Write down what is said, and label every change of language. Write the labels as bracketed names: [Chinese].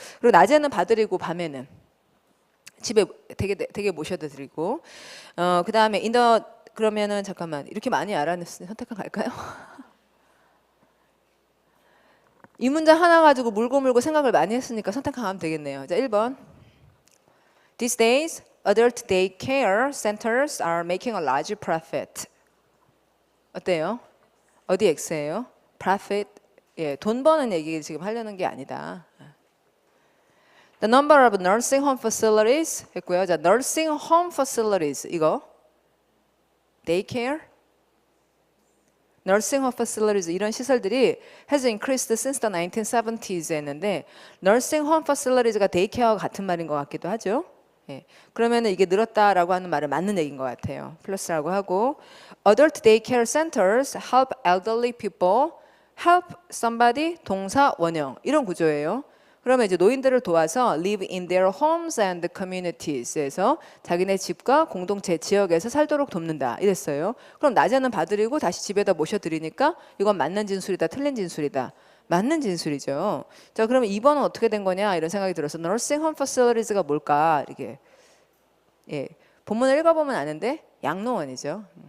[Korean] 그리고 낮에는 봐드리고 밤에는 집에 되게 모셔다 드리고 그다음에 그러면은 잠깐만 이렇게 많이 알아냈으니 선택한 갈까요? 이 문장 하나 가지고 물고 생각을 많이 했으니까 선택한 가면 되겠네요. 자, 1번. [English] These days, adult daycare centers are making a large profit. [Korean] 어때요? 어디 X예요? Profit. 돈 버는 얘기 지금 하려는 게 아니다. [English] The number of nursing home facilities 했고요. 자, nursing home facilities 이거 daycare, nursing home facilities [Korean] 이런 시설들이 [English] has increased since the 1970s 했는데 nursing home facilities가 daycare와 [Korean] 같은 말인 것 같기도 하죠. 그러면은 이게 늘었다라고 하는 말은 맞는 얘기인 것 같아요. 플러스라고 하고 [English] adult daycare centers help elderly people help somebody [Korean] 동사 원형 이런 구조예요. 그러면 이제 노인들을 도와서 [English] live in their homes and communities [Korean] 에서 자기네 집과 공동체 지역에서 살도록 돕는다 이랬어요. 그럼 낮에는 봐드리고 다시 집에다 모셔드리니까 이건 맞는 진술이다 틀린 진술이다. 맞는 진술이죠. 자, 그러면 2번은 어떻게 된 거냐 이런 생각이 들어서 nursing home facilities가 뭘까 이렇게 본문을 읽어보면 아는데 양로원이죠.